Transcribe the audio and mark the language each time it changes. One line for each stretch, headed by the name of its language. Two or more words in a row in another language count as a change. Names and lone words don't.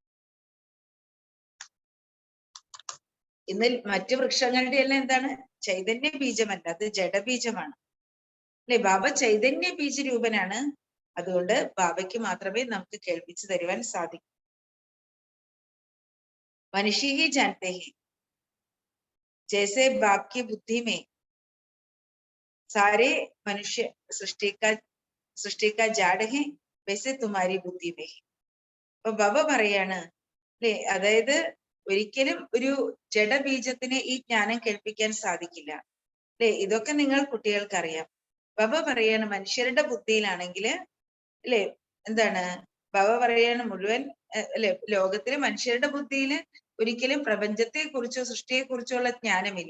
Malayalam: ഇന്ന് മറ്റു വൃക്ഷങ്ങളുടെ എല്ലാം എന്താണ്? ചൈതന്യ ബീജമല്ല, അത് ജഡബീജമാണ്, അല്ലെ? ബാബ ചൈതന്യ ബീജരൂപനാണ്, അതുകൊണ്ട് ബാബയ്ക്ക് മാത്രമേ നമുക്ക് കേൾപ്പിച്ചു തരുവാൻ സാധിക്കൂ.
Hindi: मनुष्य ही जानते हैं जैसे बाप की बुद्धि में सारे मनुष्य सृष्टि का जाड़ है वैसे तुम्हारी बुद्धि में है.
Malayalam: അപ്പൊ ബാബ പറയാണ്, അല്ലെ? അതായത് ഒരിക്കലും ഒരു ജഡബീജത്തിന് ഈ ജ്ഞാനം കേൾപ്പിക്കാൻ സാധിക്കില്ല, അല്ലെ? ഇതൊക്കെ നിങ്ങൾ കുട്ടികൾക്ക് അറിയാം. ബാബ പറയാണ്, മനുഷ്യരുടെ ബുദ്ധിയിലാണെങ്കിൽ അല്ലെ എന്താണ് ബാബ പറയാണ് മുഴുവൻ അല്ലെ ലോകത്തിലെ മനുഷ്യരുടെ ബുദ്ധിയിൽ ഒരിക്കലും പ്രപഞ്ചത്തെ കുറിച്ചോ സൃഷ്ടിയെ കുറിച്ചോ ഉള്ള ജ്ഞാനമില്ല.